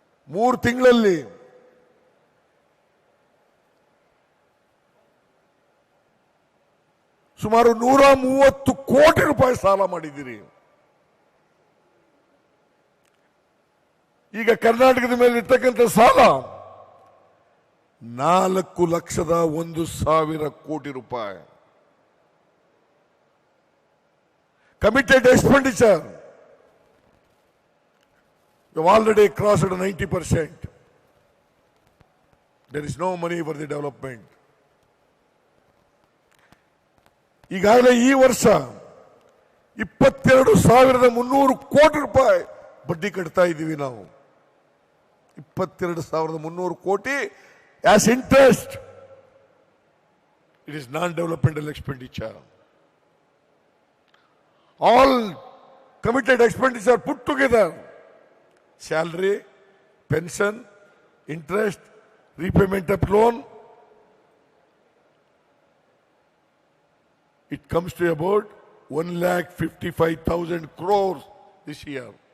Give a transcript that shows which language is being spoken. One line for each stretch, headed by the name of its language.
Kannada: 3 ತಿಂಗಳಲ್ಲಿ ಸುಮಾರು 130 ಕೋಟಿ ರೂಪಾಯಿ ಸಾಲ ಮಾಡಿದ್ದೀರಿ. ಈಗ ಕರ್ನಾಟಕದ ಮೇಲೆ ಇರ್ತಕ್ಕಂಥ ಸಾಲ 4,01,000 ಕೋಟಿ ರೂಪಾಯಿ.
English: Committed expenditure, you have already crossed 90%. There is no money for the development.
Kannada: ಈಗಾಗಲೇ ಈ ವರ್ಷ 22,300 ಕೋಟಿ ರೂಪಾಯಿ ಬಡ್ಡಿ ಕಟ್ತಾ ಇದ್ದೀವಿ ನಾವು.
English: 22,300 ಕೋಟಿ as interest. It is non-developmental expenditure. All committed expenditure put together, salary, pension, interest, repayment of loan, it comes to about 1,55,000 crores this year.